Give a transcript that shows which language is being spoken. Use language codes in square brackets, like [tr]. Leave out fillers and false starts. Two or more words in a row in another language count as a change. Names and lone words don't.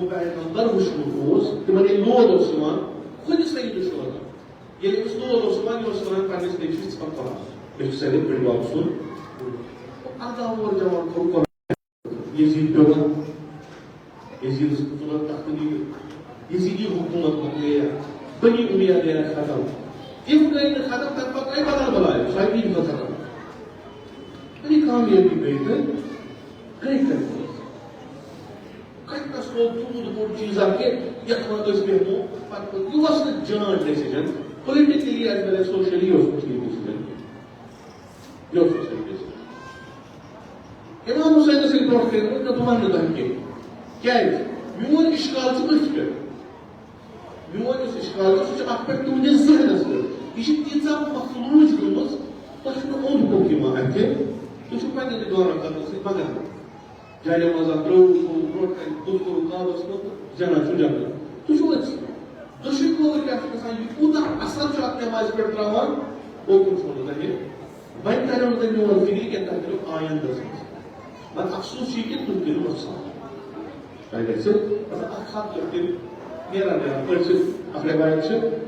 [ks] پیغمبر وٕچھمُت اوس تِمن ییٚلہِ لود اوس یِوان خۄدِ سعیدٕ چھُ وَنان ییٚلہِ أمِس لود اوس یِوان یہِ اوس وَنان پنٛنِس نیٚچوِس ژٕ پَکھ پَران مےٚ چھُ سارے بٔڑۍ باب سُنٛد ارداہ وُہُر جوان کوٚر یزیٖد پیوٚان یزیٖدَس تُلان تَتھ یزیٖدی حکوٗمت مۄکلے بنی اُمید ختم تِم گٔے نہٕ ختم تَمہِ پَتہٕ آیہِ بدل بَلاے سۄ آیہِ بیٚیہِ ختم یعنی کامیٲبی گٔے تہٕ گٔے کَتہِ کَس لوگ تیوٗت بوٚڑ چیٖزا کہِ یَتھ منٛز أسۍ بیٚہمو پَتہٕ یہِ اوس نہٕ جان ڈیسِجن [en] politically as well as socially [ks] یہِ اوس نہٕ ٹھیٖک ڈیسِجن یہِ اوس نہٕ صحیح ڈیسِجن اِمام حُسینَس ییٚلہِ برونٛٹھ کٔرِتھ نہ بہٕ وَنہٕ نہٕ تۄہہِ کینٛہہ کیازِ میون اِشکال چھُ أتھۍ پٮ۪ٹھ میون یُس اِشکال چھُ سُہ چھُ اَتھ پٮ۪ٹھ تُہنٛدِس ذہنَس پٮ۪ٹھ یہِ چھِ تیٖژاہ مخلوٗج گٔمٕژ تۄہہِ چھُنہٕ اوٚنٛد پوٚک یِوان اَتھِ تُہۍ چھِو پنٛنہِ تہِ غورا کرنہٕ سۭتۍ مگر جالہِ منٛز اکھ ترٛووُ برونٛٹھ کَنہِ بُتھ کوٚرُکھ کابَس منٛز زینان چھُ جنت تُہۍ چھِو أتھۍ دۄشوٕے کھووُر کیٛاہ چھُ گژھان یہِ کوٗتاہ اَثر چھُ اَتھ نٮ۪مازِ پٮ۪ٹھ ترٛاوان اوکُن چھُو نہٕ تۄہہِ وۄنۍ تَریو نہٕ تۄہہِ میون فِکرِ کینٛہہ تۄہہِ کٔرِو آیندَس منٛز مگر افسوٗس چھُ یہِ کہِ تُہۍ کٔرِو نۄقصان تۄہہِ گژھِ مطلب اکھ ہَتھ تِم نیران پٲٹھۍ چھِ اکھ رِوایت چھِ